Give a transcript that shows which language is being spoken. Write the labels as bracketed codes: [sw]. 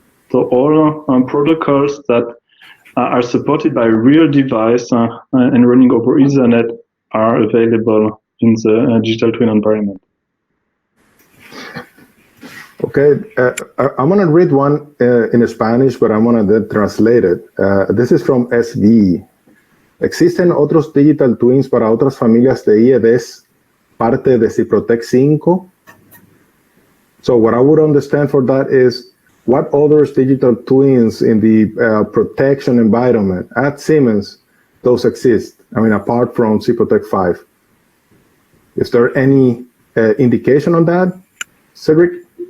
[en] So all protocols that are supported by a real device and running over Ethernet are available in the digital twin environment. Okay, I'm going to read one in Spanish, but I'm going to then translate it. This is from SV. [es] ¿Existen otros digital twins para otras familias de IEDs parte de SIPROTEC 5? [en] So what I would understand for that is, what other digital twins in the protection environment at Siemens those exist? I mean, apart from SIPROTEC 5. Is there any indication on that, Cedric?